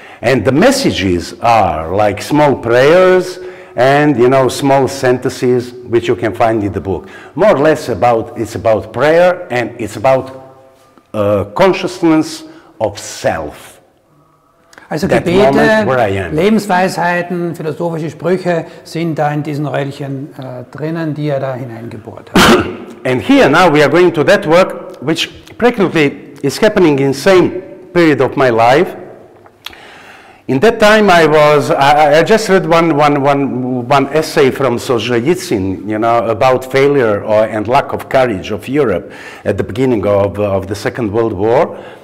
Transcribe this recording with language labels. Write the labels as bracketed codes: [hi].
[en] And the messages are like small prayers and, you know, small sentences which you can find in the book. More or less it's about prayer and it's about consciousness of self. Also That [de] Gebete, [en] moment where I am. [de] Lebensweisheiten, philosophische Sprüche sind da in diesen Röllchen drinnen, die er da hineingebohrt hat. [en] And here now we are going to that work which practically is happening in the same period of my life. In that time I just read one essay from Solzhenitsyn, you know, about failure and lack of courage of Europe at the beginning of the Second World War.